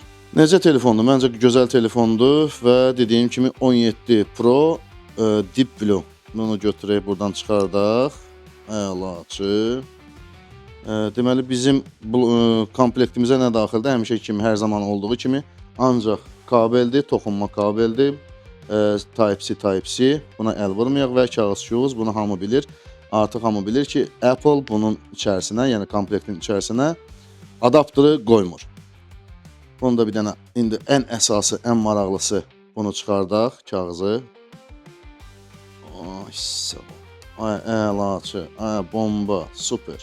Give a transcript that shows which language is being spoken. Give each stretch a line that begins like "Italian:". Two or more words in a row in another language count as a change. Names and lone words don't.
Azerbaijani: Necə telefondur? Məncə gözəl telefondur və dediyim kimi 17 Pro Deep Blue. Bunu götürək, buradan çıxardaq. Əlaçı. Deməli, bizim komplektimizə nə daxildir? Həmişə kimi, hər zaman olduğu kimi ancaq kabeldir, toxunma kabeldir. Type-C, Type-C. Buna əl vurmayaq və kağız-şuğuz. Bunu hamı bilir. Artıq hamı bilir ki, Apple bunun içərisinə, yəni komplektin içərisinə adaptörü qoymur. Bunda bir dənə, indi ən əsası, ən maraqlısı bunu çıxardaq, kağızı. Ay, sağ ol. Ay, əlaçı, ay, bomba, super.